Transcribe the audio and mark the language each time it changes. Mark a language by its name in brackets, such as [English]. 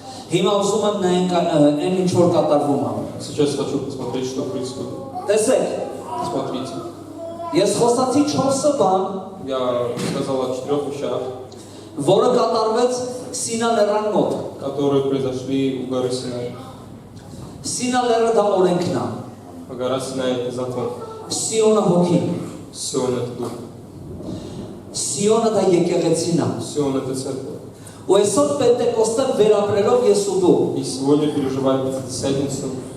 [Armenian] հիմա ուզում եմ նայենք այն ինչ որ կատարվում է [Russian] Сейчас хочу посмотреть, что происходит. [Armenian] տեսեք [Russian] Смотрите, [Armenian] ես խոսացի 4 բան [Russian] я сказал о 4 вещах, [Armenian] որը կատարվեց Սինա լեռան մոտ [Russian] которые произошли у горы Синай. [Armenian] Սինա լեռը դա օրենքն է [Russian] Гора Синай — это закон. [Armenian] Սիոնը հոգին [Russian] Сион — это дух. [Armenian] Սիոնը դա եկեղեցին է [Russian] Сион — это церковь. [Armenian] ու այսօր Պենտեկոստեն վերապրելով ես ու դու [Russian] И сегодня, переживая Пятидесятницу